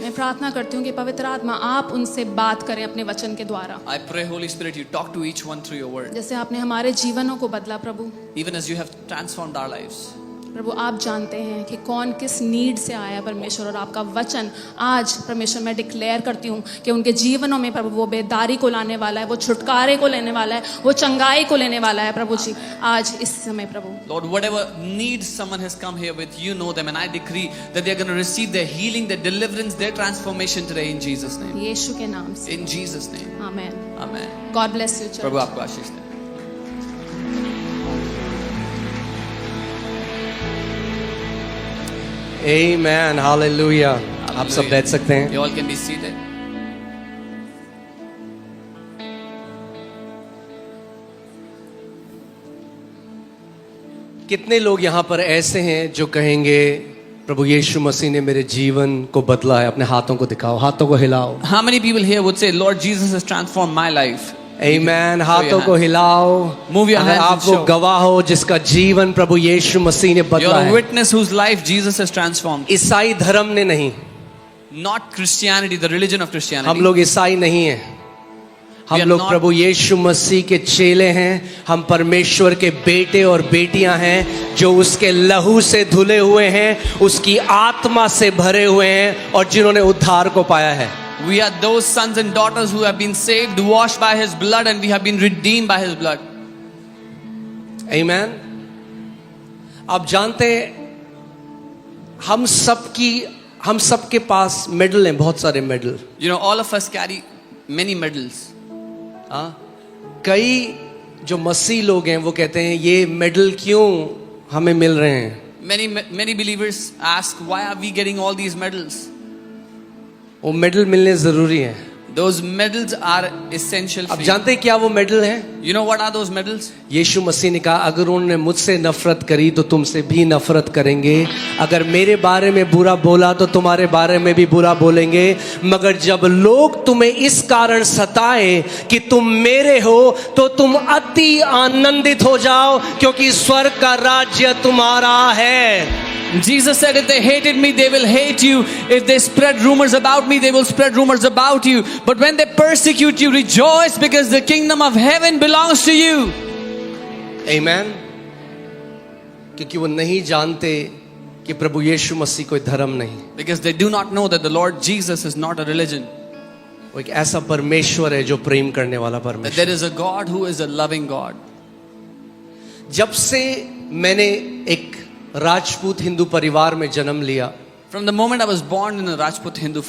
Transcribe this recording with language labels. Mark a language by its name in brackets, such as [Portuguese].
[Hindi] मैं प्रार्थना करती हूँ कि पवित्र आत्मा आप उनसे बात करें अपने वचन के द्वारा, [English] I pray, Holy Spirit, you talk to each one through your word. [Hindi] जैसे आपने हमारे जीवनों को बदला प्रभु, [English] Even as you have transformed our lives, [Hindi] प्रभु आप जानते हैं कि कौन किस नीड से आया है परमेश्वर, और आपका वचन आज परमेश्वर मैं डिक्लेयर करती हूँ कि उनके जीवनों में प्रभु वो बेदारी को लाने वाला है, वो छुटकारे को लेने वाला है, वो चंगाई को लेने वाला है प्रभु जी आज इस समय प्रभु। [English] Lord, whatever needs someone has come here with, you know them, and I decree that they are going to receive their healing, their deliverance, their transformation today in Jesus' name. [Hindi] यीशु के नाम से [English] In Jesus' name. [Hindi] Amen. [English] Amen. God bless you [Hindi] Prabhu church. आपको आशीष दे। [English] Amen, hallelujah. [Hindi] आप सब बैठ सकते हैं। [English] You all can be seated. [Hindi] कितने लोग यहाँ पर ऐसे हैं जो कहेंगे प्रभु यीशु मसीह ने मेरे जीवन को बदला है? अपने हाथों को दिखाओ, हाथों को हिलाओ। [English] How many people here would say, Lord Jesus has transformed my life? [Hindi] Amen, हाथों को हिलाओ। [English] Move your [Hindi] अगर [English] hands [Hindi] आप [English] and [Hindi] वो [English] show. [Hindi] गवाह हो जिसका जीवन प्रभु यीशु मसीह ने [English] You're [Hindi] बदला [English] a [Hindi] है। [English] witness whose life Jesus has transformed. [Hindi] ईसाई धर्म ने नहीं, [English] Not Christianity, the religion of [Hindi] हम [English] Christianity. [Hindi] लोग ईसाई नहीं हैं। [English] We [Hindi] हम [English] are [Hindi] लोग [English] not- [Hindi] प्रभु यीशु मसीह के चेले हैं। हम परमेश्वर के बेटे और बेटियां हैं जो उसके लहू से धुले हुए हैं, उसकी आत्मा से भरे हुए हैं और जिन्होंने उद्धार को पाया है। [English] We are those sons and daughters who have been saved, washed by His blood, and we have been redeemed by His blood. Amen. [Hindi] आप जानते हैं हम सबके पास मेडल हैं, बहुत सारे medal. [English] You know, all of us carry many medals. [Hindi] कई जो मसीह लोग हैं वो कहते हैं ये मेडल क्यों हमें मिल रहे हैं? [English] Many believers ask, why are we getting all these medals? [Hindi] वो मेडल मिलने जरूरी हैं। [English] Those medals are essential [Hindi] आप [English] for you. [Hindi] जानते हैं क्या वो मेडल हैं? [English] You know what are those medals? [Hindi] यीशु मसीह ने कहा अगर उन्होंने मुझसे नफरत करी तो तुमसे भी नफरत करेंगे, अगर मेरे बारे में बुरा बोला तो तुम्हारे बारे में भी बुरा बोलेंगे, मगर जब लोग तुम्हें इस कारण सताए कि तुम मेरे हो तो तुम अति आनंदित हो जाओ क्योंकि स्वर्ग का राज्य तुम्हारा है। [English] Jesus said, if they hated me, they will hate you. If they spread rumors about me, they will spread rumors about you. But when they persecute you, rejoice because the kingdom of heaven belongs to you. Amen. [Hindi] क्योंकि वो नहीं जानते कि प्रभु यीशु मसीह कोई धर्म नहीं, [English] Because they do not know that the Lord Jesus is not a religion. [Hindi] वो एक ऐसा परमेश्वर है जो प्रेम करने वाला [English] That [Hindi] परमेश्वर। [English] there is a God who is a loving God. [Hindi] जब से मैंने एक राजपूत हिंदू परिवार में जन्म लिया [English] From the moment I was born in a Rajput Hindu